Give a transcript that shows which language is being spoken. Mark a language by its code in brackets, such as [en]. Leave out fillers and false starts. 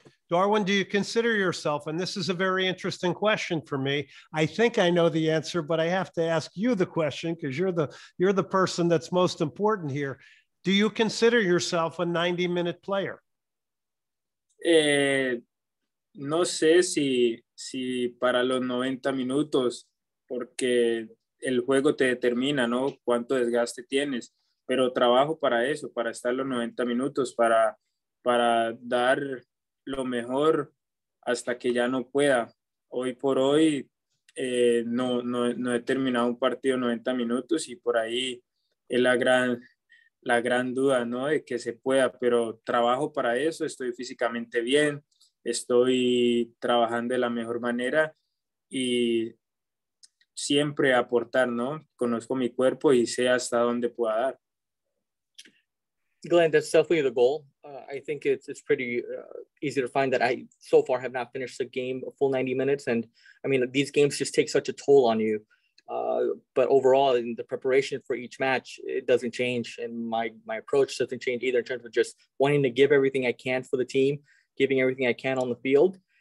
[en] Darwin, do you consider yourself, and this is a very interesting question for me, I think I know the answer, but I have to ask you the question because you're the person that's most important here. Do you consider yourself a 90-minute player? [es] No sé si para los 90 minutos, porque el juego te determina, ¿no? Cuánto desgaste tienes, pero trabajo para eso, para estar los 90 minutos, para dar lo mejor hasta que ya no pueda. Hoy por hoy no he terminado un partido 90 minutos y por ahí es la gran duda, ¿no? De que se pueda, pero trabajo para eso, estoy físicamente bien, estoy trabajando de la mejor manera y siempre aportar, ¿no? Conozco mi cuerpo y sé hasta dónde pueda dar. [en] Glenn, that's definitely the goal. I think it's pretty easy to find that I so far have not finished a game a full 90 minutes. And I mean, these games just take such a toll on you. But overall, in the preparation for each match, it doesn't change. And my approach doesn't change either in terms of just wanting to give everything I can for the team, giving everything I can on the field.